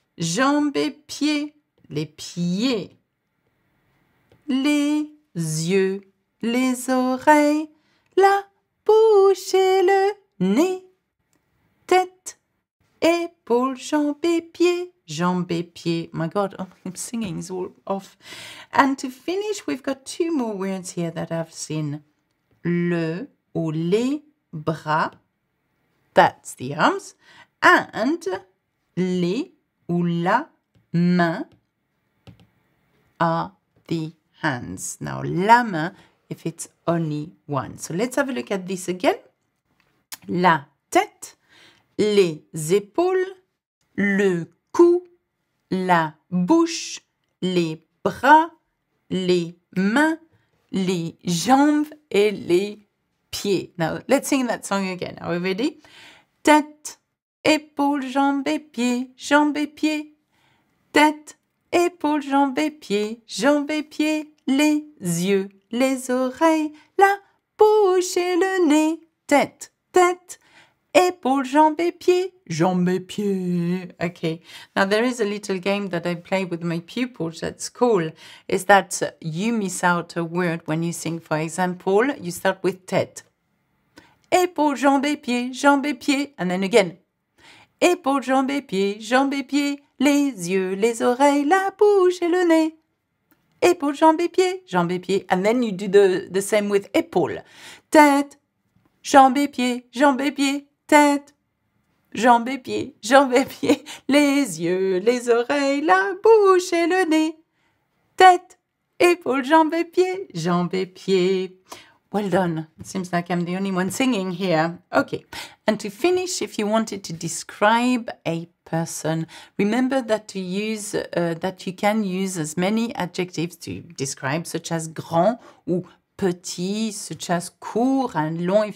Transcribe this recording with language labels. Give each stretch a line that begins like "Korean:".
French: Jambes et pieds. Les pieds. Les yeux, les oreilles, la bouche et le nez. Tête, épaules, jambes et pieds. Jambes et pieds.
English: My God, I'm singing is all off. And to finish, we've got two more words here that I've seen.
French: Le ou les bras.
English: That's the arms. And les ou la main are the hands. Now, la main, if it's only one. So let's have a look at this again.
French: La tête, les épaules, le cou, la bouche, les bras, les mains, les jambes et les pieds.
English: Now, let's sing that song again. Are we ready?
French: Tête, épaules, jambes et pieds, jambes et pieds. Tête, épaules, jambes et pieds, jambes et pieds, les yeux, les oreilles, la bouche et le nez. Tête, tête, épaules, jambes et pieds, jambes et pieds.
English: Okay, now there is a little game that I play with my pupils at school, is that you miss out a word when you sing. For example, you start with tête.
French: Épaules, jambes et pieds,
English: and then again.
French: Épaules, jambes et pieds, les yeux, les oreilles, la bouche et le nez. Épaules, jambes et pieds.
English: And then you do the same with épaule.
French: Tête, jambes et pieds, tête, jambes et pieds, les yeux, les oreilles, la bouche et le nez. Tête, épaules, jambes et pieds.
English: Well done. It seems like I'm the only one singing here. Okay. And to finish, if you wanted to describe a person, remember that that you can use as many adjectives to describe, such as
French: grand ou petit,
English: such as court and long.